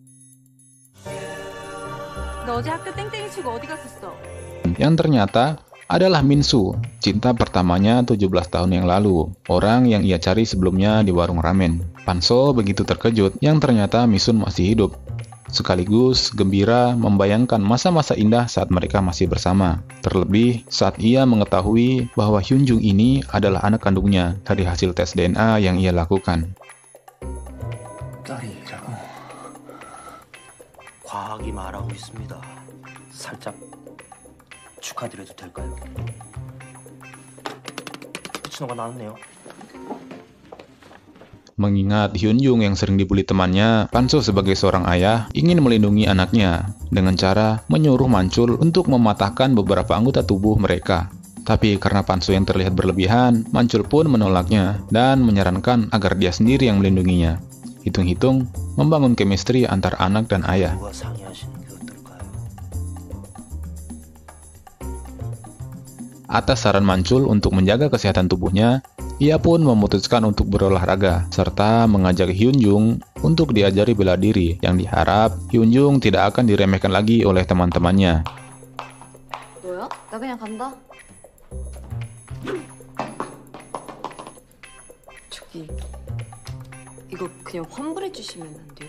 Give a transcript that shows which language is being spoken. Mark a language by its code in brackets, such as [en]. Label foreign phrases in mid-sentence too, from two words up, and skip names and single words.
[id] Yang ternyata adalah Min-soo, cinta pertamanya 17 tahun yang lalu, orang yang ia cari sebelumnya di warung ramen. Pan-so begitu terkejut yang ternyata Min-soo masih hidup, sekaligus gembira membayangkan masa-masa indah saat mereka masih bersama. Terlebih saat ia mengetahui bahwa Hyunjung ini adalah anak kandungnya dari hasil tes DNA yang ia lakukan. [ko] 과학이 말하고 있습니다. 살짝 축하드려도 될까요? 신호가 나왔네요. [id] Mengingat Hyunjung yang sering dibully temannya, Pan-so sebagai seorang ayah ingin melindungi anaknya dengan cara menyuruh Manchul untuk mematahkan beberapa anggota tubuh mereka. Tapi karena Pan-so yang terlihat berlebihan, Manchul pun menolaknya dan menyarankan agar dia sendiri yang melindunginya. Hitung-hitung, membangun chemistry antar anak dan ayah. Atas saran Manchul untuk menjaga kesehatan tubuhnya, ia pun memutuskan untuk berolahraga, serta mengajak Hyunjung untuk diajari bela diri, yang diharap Hyunjung tidak akan diremehkan lagi oleh teman-temannya. [ko] 뭐야? 나 그냥 간다. 저기, 이거 그냥 환불해 주시면 안 돼요?